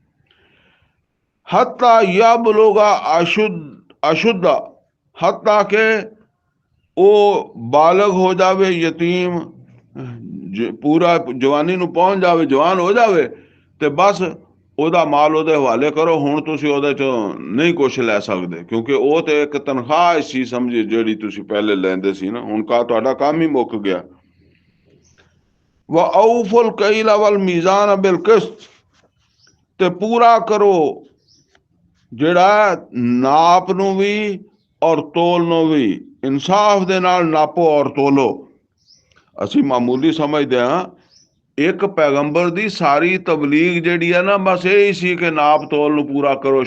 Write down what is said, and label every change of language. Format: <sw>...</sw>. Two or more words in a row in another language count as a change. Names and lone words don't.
<ar>حتى يبلغ أشده,</ar> <pa>ਹੱਤਾ ਕਿ ਉਹ ਬਾਲਗ ਹੋ ਜਾਵੇ, ਯਤੀਮ ਪੂਰਾ ਜਵਾਨੀ ਨੂੰ ਪਹੁੰਚ ਜਾਵੇ, ਜਵਾਨ ਹੋ ਜਾਵੇ, ਤੇ ਬਸ ਉਹਦਾ ਮਾਲ ਉਹਦੇ ਹਵਾਲੇ ਕਰੋ। ਹੁਣ ਤੁਸੀਂ ਉਹਦੇ ਚੋਂ ਨਹੀਂ ਕੁਛ ਲੈ ਸਕਦੇ, ਕਿਉਂਕਿ ਉਹ ਤੇ ਇੱਕ ਤਨਖਾਹ ਸੀ ਸਮਝੀ ਜਿਹੜੀ ਤੁਸੀਂ ਪਹਿਲੇ ਲੈਂਦੇ ਸੀ ਨਾ, ਹੁਣ ਤੁਹਾਡਾ ਕੰਮ ਹੀ ਮੁੱਕ ਗਿਆ।</pa> <ar>وأوفوا الكيل والميزان بالقسط,</ar> <pa>ਤੇ ਪੂਰਾ ਕਰੋ ਜਿਹੜਾ ਨਾਪ ਨੂੰ ਵੀ ਔਰ ਤੋਲ ਨੂੰ ਵੀ, ਇਨਸਾਫ ਦੇ ਨਾਲ ਨਾਪੋ ਔਰ ਤੋਲੋ। ਅਸੀਂ ਮਾਮੂਲੀ ਸਮਝਦੇ ਹਾਂ, ਇੱਕ ਪੈਗੰਬਰ ਦੀ ਸਾਰੀ ਤਬਲੀਗ ਜਿਹੜੀ ਹੈ ਨਾ, ਬਸ ਇਹ ਸੀ ਕਿ ਨਾਪ ਤੋਲ ਨੂੰ ਪੂਰਾ ਕਰੋ।</pa>